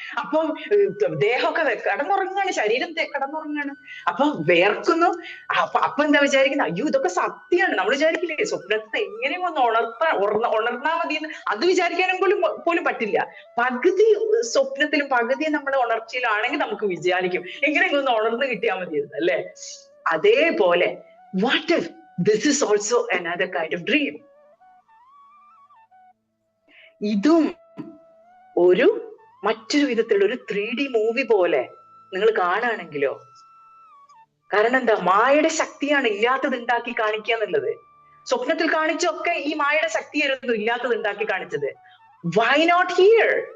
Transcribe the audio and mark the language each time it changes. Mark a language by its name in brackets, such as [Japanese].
[Malayalam] അപ്പൊ ദേഹമൊക്കെ കിടന്നുറങ്ങാണ്, ശരീരം കിടന്നുറങ്ങാണ്, അപ്പൊ വേർക്കുന്നു. അപ്പൊ എന്താ വിചാരിക്കുന്നത്, അയ്യോ ഇതൊക്കെ സത്യമാണ്. നമ്മൾ വിചാരിക്കില്ലേ സ്വപ്നത്തെ എങ്ങനെയും ഒന്ന് ഉണർന്നാ മതിയെന്ന്, അത് വിചാരിക്കാനും പോലും പറ്റില്ല. പകുതി സ്വപ്നത്തിലും പകുതി നമ്മൾ ഉണർച്ചയിലാണെങ്കിൽ നമുക്ക് വിചാരിക്കും എങ്ങനെയെങ്കിലും ഒന്ന് ഉണർന്ന് കിട്ടിയാൽ മതിയെന്ന്, അല്ലെ? അതേപോലെ [English] what if this is also another kind of dream? [Malayalam] ഇതും ഒരു മറ്റൊരു വിധത്തിലുള്ള ഒരു 3D മൂവി പോലെ നിങ്ങൾ കാണുകയാണെങ്കിലോ. കാരണം എന്താ, മായയുടെ ശക്തിയാണ് ഇല്ലാത്തത് ഉണ്ടാക്കി കാണിക്കുക എന്നുള്ളത്. സ്വപ്നത്തിൽ കാണിച്ചൊക്കെ ഈ മായയുടെ ശക്തിയായിരുന്നു ഇല്ലാത്തത് ഉണ്ടാക്കി കാണിച്ചത്. [English] Why not here?